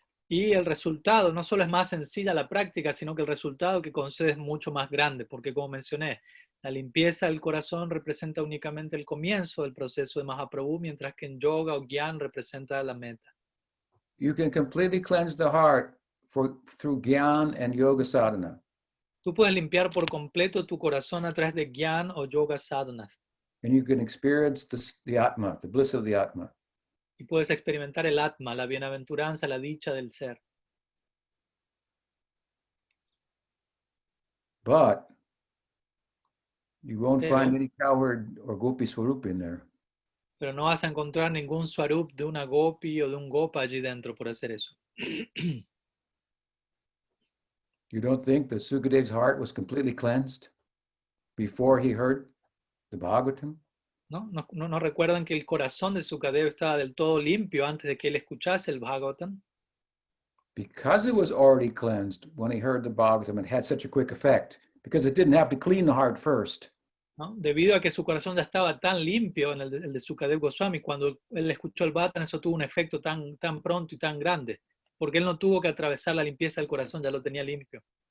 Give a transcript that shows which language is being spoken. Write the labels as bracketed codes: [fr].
[es] Y el resultado no solo es más sencilla la práctica, sino que el resultado que concede es mucho más grande, porque como mencioné, la limpieza del corazón representa únicamente el comienzo del proceso de Mahaprabhu, mientras que en yoga o Gyan representa la meta. [en] You can completely cleanse the heart through Gyan and Yoga Sadhana. [es] Tú puedes limpiar por completo tu corazón a través de Gyan o Yoga Sadhanas. [en] And you can experience the Atma, the bliss of the Atma. [es] Y puedes experimentar el Atma, la bienaventuranza, la dicha del ser. [en] But you won't find any cowherd or gopi swarup in there. [es] Pero no vas a encontrar ningún swarup de una gopi o de un gopa allí dentro por hacer eso. [en] You don't think that Sukadev's heart was completely cleansed before he heard the Bhagavatam? [es] ¿No recuerdan que el corazón de Sukadeva estaba del todo limpio antes de que él escuchase el Bhagavatam? [en] Because it was already cleansed when he heard the Bhagavatam, it had such a quick effect, because it didn't have to clean the heart first. [es] ¿No? Debido a que su corazón ya estaba tan limpio en el de Sukadeva Goswami, cuando él escuchó el Bhagavatam, eso tuvo un efecto tan pronto y tan grande, porque él no tuvo que atravesar la limpieza del corazón, ya lo tenía limpio.